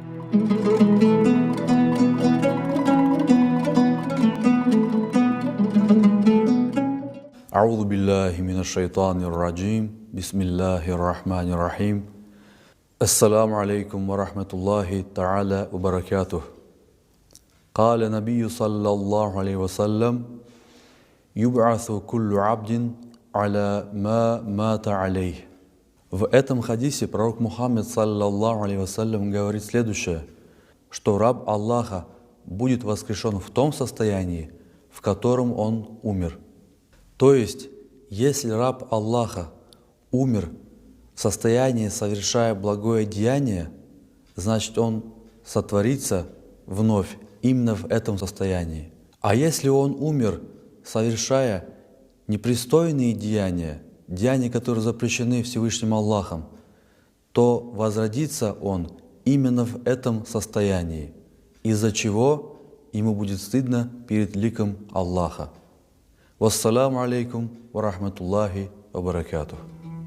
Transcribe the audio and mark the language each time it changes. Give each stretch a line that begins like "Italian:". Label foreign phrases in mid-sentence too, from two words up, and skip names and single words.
Arabic: أعوذ بالله من الشيطان الرجيم بسم الله الرحمن الرحيم السلام عليكم ورحمة الله تعالى وبركاته. قال النبي صلى الله عليه وسلم يبعث كل عبد على ما مات عليه.
Russian: В этом хадисе пророк Мухаммад
Arabic: صلى الله عليه وسلم
Russian: говорит следующее, что раб Аллаха будет воскрешен в том состоянии, в котором он умер. То есть, если раб Аллаха умер в состоянии, совершая благое деяние, значит он сотворится вновь именно в этом состоянии. А если он умер, совершая непристойные деяния, деяния, которые запрещены Всевышним Аллахом, то возродится он именно в этом состоянии, из-за чего ему будет стыдно перед ликом Аллаха.
Arabic: والسلام عليكم ورحمة الله وبركاته.